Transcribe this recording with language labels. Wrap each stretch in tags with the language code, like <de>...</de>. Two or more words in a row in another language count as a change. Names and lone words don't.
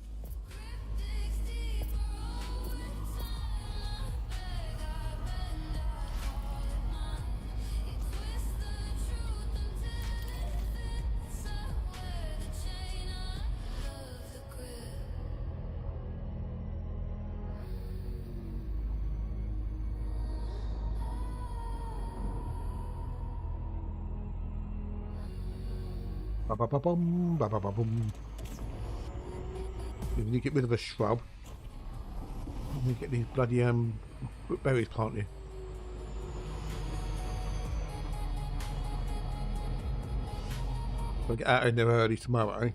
<en>Digs deeper all the time. Beg, I bend, I call it mine. You twist the truth until it fits. Somewhere the chain of the grip. Ba-ba-ba-bum, ba-ba-ba-bum. You need to get rid of a shrub. You get these bloody berries planted. So I'll get out in there early tomorrow.</en>